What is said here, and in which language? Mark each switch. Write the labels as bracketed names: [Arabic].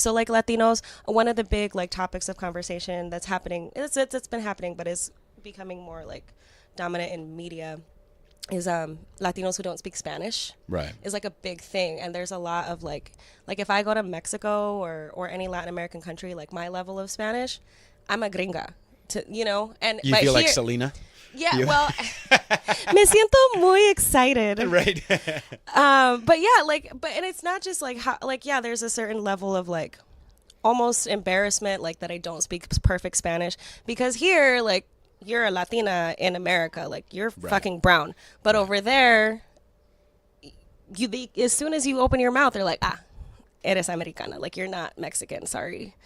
[English] So like Latinos, one of the big like topics of conversation that's happening, it's been happening, but is becoming more like dominant in media, is Latinos who don't speak Spanish. Right. Is like a big thing. And there's a lot of like if I go to Mexico or any Latin American country, like my level of Spanish, I'm a gringa, and you feel like Selena? Yeah, well, [Spanish] me siento muy [English] excited. Right. But yeah, and it's not just like how, there's a certain level of like almost embarrassment, like that I don't speak perfect Spanish, because here, like, you're a Latina in America, like you're fucking brown, but over there, as soon as you open your mouth, they're like, [Spanish] eres americana, [English] like you're not Mexican, sorry.